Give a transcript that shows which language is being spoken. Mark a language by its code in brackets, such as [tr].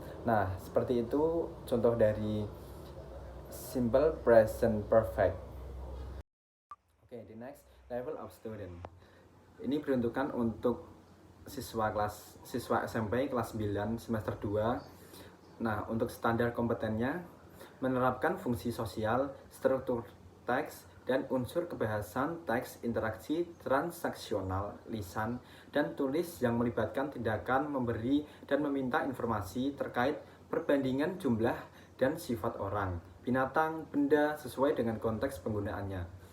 [id] Nah, seperti itu contoh dari simple present perfect. [en] Oke, the next level of student. [id] Ini peruntukan untuk siswa SMP kelas 9 semester 2. Nah, untuk standar kompetennya menerapkan fungsi sosial, struktur teks, dan unsur kebahasan teks, interaksi transaksional, lisan, dan tulis yang melibatkan tindakan memberi dan meminta informasi terkait perbandingan jumlah dan sifat orang, binatang, benda sesuai dengan konteks penggunaannya.